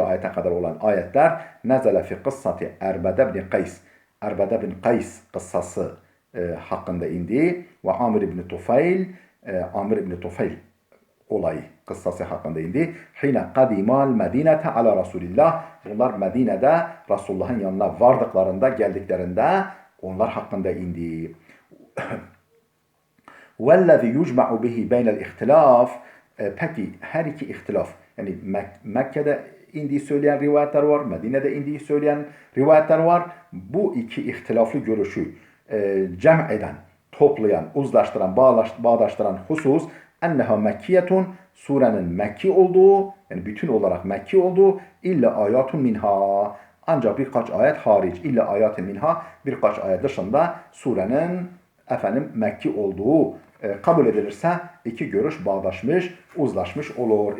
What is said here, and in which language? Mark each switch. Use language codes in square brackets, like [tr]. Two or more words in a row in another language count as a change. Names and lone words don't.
[tr] ayete kadar olan ayetler [ar] نزل في قصة [tr] Erbede ibn Kays, Erbede ibn Kays kıssası hakkında indi ve Amir ibn Tufayl, Amir ibn Tufayl olayı, kıssası hakkında indi. [ar] حين قدم المدينة على رسول الله. [tr] Bunlar Medine'de Resulullah'ın yanına vardıklarında, geldiklerinde onlar hakkında indi. [ar] وَالَّذِي يُجْمَعُ بِهِ بَيْنَ الْاِخْتِلَافِ [tr] Peki her iki ihtilaf, yani Mekke'de indiği söyleyen rivayetler var, Medine'de indiği söyleyen rivayetler var. Bu iki ihtilaflı görüşü cem eden, toplayan, uzlaştıran, bağdaştıran husus [ar] أنها مكية, [tr] surenin Mekki olduğu, yani bütün olarak Mekki olduğu, [ar] إلا آيات منها, [tr] ancak birkaç ayet hariç, [ar] إلا آيات منها, [tr] birkaç ayet dışında surenin Mekki olduğu kabul edilirse iki görüş bağdaşmış, uzlaşmış olur.